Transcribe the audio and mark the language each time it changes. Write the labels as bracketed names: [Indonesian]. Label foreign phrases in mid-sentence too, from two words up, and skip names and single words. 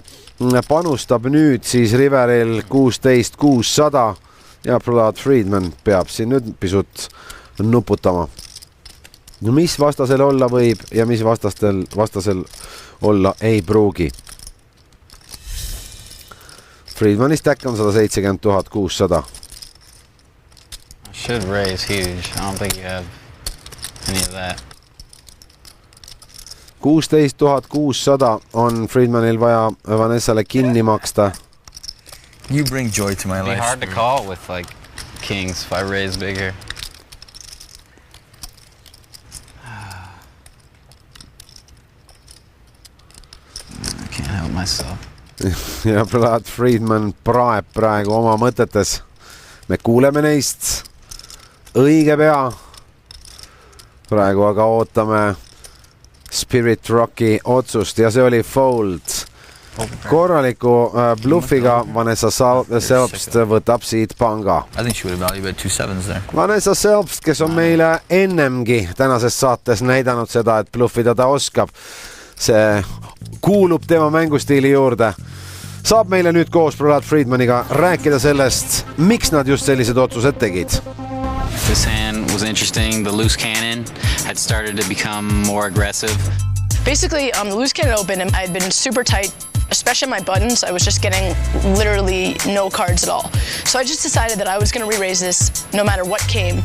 [Estonian] Panustab nüüd siis Riveril 16-600 ja Brad Friedman peab siin nüüd pisut nuputama. Mis vastasel olla võib ja mis vastasel olla ei pruugi. Friedmani stack on 170 600. [English] Should raise huge. I don't think you have any of that. [Estonian] 16 600 on Friedmanil vaja Vanessale kinni maksta. [English] You bring joy to my life. It'd be hard to call with like kings if I raise bigger. I can't help myself. [Estonian] Ja Brad Friedman praeb praegu oma mõtetes. Me kuuleme neist õige pea. Praegu aga ootame Spirit Rocki otsust ja see oli fold. Korraliku bluffiga Vanessa Selbst võtab siit panga. [English] I think she would have valued 2 sevens there. [Estonian] Vanessa Selbst, kes on meile ennemgi tänases saates näidanud seda, et bluffida ta oskab. See kuulub tema mängustiili juurde. Saab meile nüüd koos Brad Friedmaniga rääkida sellest, miks nad just sellised otsused tegid. [English] This hand was interesting. The loose cannon had started to become more aggressive. Basically, the loose cannon opened and I had been super tight, especially my buttons. I was just getting literally no cards at all. So I just decided that I was going to re-raise this no matter what came.